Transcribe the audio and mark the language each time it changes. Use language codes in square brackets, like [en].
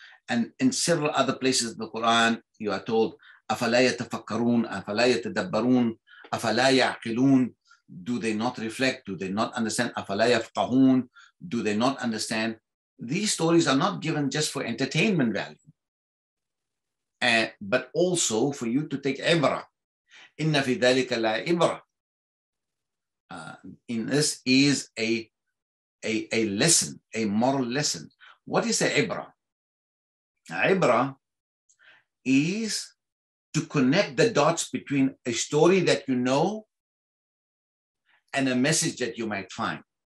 [en] And in several other places in the Quran, you are told, [ar] أَفَلَا يَتَفَكَّرُونَ أَفَلَا يَتَدَبَّرُونَ أَفَلَا يَعْقِلُونَ. [en] Do they not reflect? Do they not understand? [ar] أَفَلَا يَفْقَهُونَ. [en] Do they not understand? These stories are not given just for entertainment value, but also for you to take ibrah. [ar] إِنَّ فِي ذَلِكَ لَا ibrah. [en] In this is a lesson, a moral lesson. What is a ibrah? Ibrah is to connect the dots between a story that you know and a message that you might find.